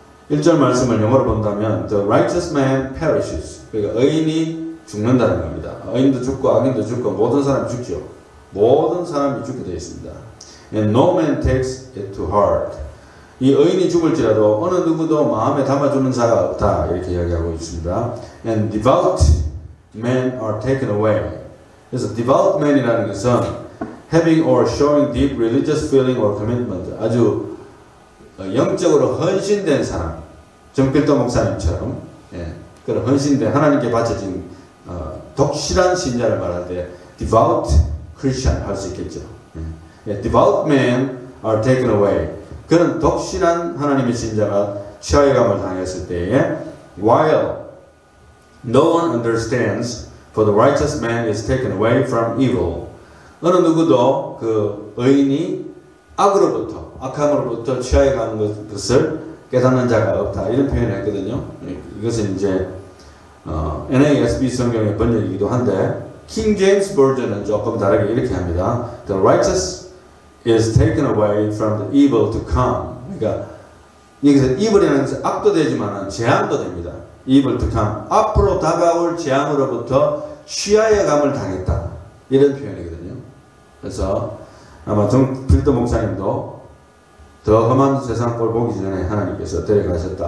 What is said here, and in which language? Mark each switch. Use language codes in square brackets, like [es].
[ko] 1절 말씀을 영어로 본다면 [en] The righteous man perishes. [ko] 그러니까 의인이 죽는다는 겁니다. 의인도 죽고 악인도 죽고 모든 사람이 죽죠. 모든 사람이 죽게 되어 있습니다. [en] And no man takes it to heart. [ko] 이 의인이 죽을지라도 어느 누구도 마음에 담아주는 자가 없다. 이렇게 이야기하고 있습니다. [en] And devout men are taken away. [ko] 그래서 [en] devout man이라는 것은 having or showing deep religious feeling or commitment. [ko] 아주 영적으로 헌신된 사람. 정필도 목사님처럼 그런 헌신된 하나님께 바쳐진 독실한 신자를 말할 때 devout Christian 할 수 있겠죠. [en] devout men are taken away. [ko] 그런 독실한 하나님의 신자가 취하여감을 당했을 때에 [en] while no one understands for the righteous man is taken away from evil. [ko] 어느 누구도 그 의인이 악으로부터 악함으로부터 취하여가는 것을 깨닫는 자가 없다. 이런 표현을 했거든요. 이것은 이제 NASB 성경의 번역이기도 한데 King James 버전은 조금 다르게 이렇게 합니다. [en] The righteous is taken away from the evil to come. [ko] 그러니까 여기서 evil이라는 것은 악도 되지만 재앙도 됩니다. [en] evil to come. [ko] 앞으로 다가올 재앙으로부터 취하여감을 당했다. 이런 표현이거든요. 그래서 아마 정필도 목사님도 더 험한 세상 꼴 보기 전에 하나님께서 데려가셨다.